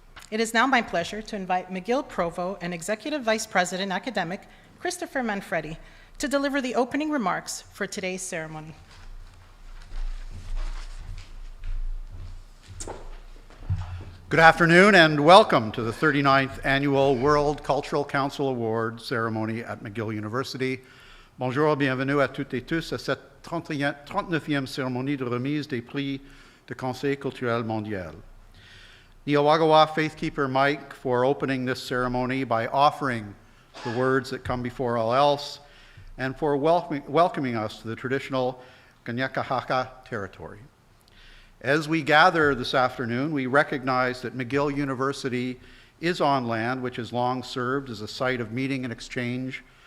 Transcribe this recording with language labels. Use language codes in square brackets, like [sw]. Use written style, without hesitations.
[en] It is now my pleasure to invite McGill Provost and Executive Vice President Academic, Christopher Manfredi, to deliver the opening remarks for today's ceremony. Good afternoon and welcome to the 39th Annual World Cultural Council Award ceremony at McGill University. [fr] Bonjour, bienvenue à toutes et tous à cette 39e cérémonie de remise des prix du Conseil culturel mondial. [en] Niawagawa Faithkeeper Mike for opening this ceremony by offering the words that come before all else and for welcoming us to the traditional Kanien'kehá:ka territory. As we gather this afternoon, we recognize that McGill University is on land which has long served as a site of meeting and exchange